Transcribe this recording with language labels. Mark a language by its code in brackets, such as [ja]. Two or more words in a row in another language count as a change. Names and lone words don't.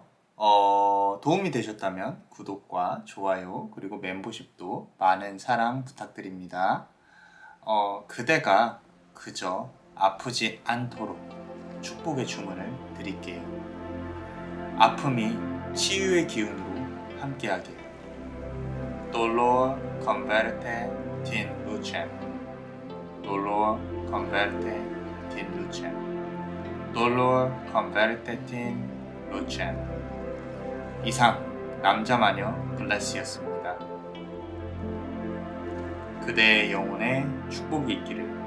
[ko] 도움이 되셨다면 구독과 좋아요 그리고 멤버십도 많은 사랑 부탁드립니다. 그대가 그저 아프지 않도록 축복의 주문을 드릴게요. 아픔이 치유의 기운으로 함께하길. [la] Dolor converte in lucem. Dolor converte in lucem. Dolor converte in lucem. [ko] 이상 남자마녀 블레스였습니다. 그대의 영혼에 축복이 있기를.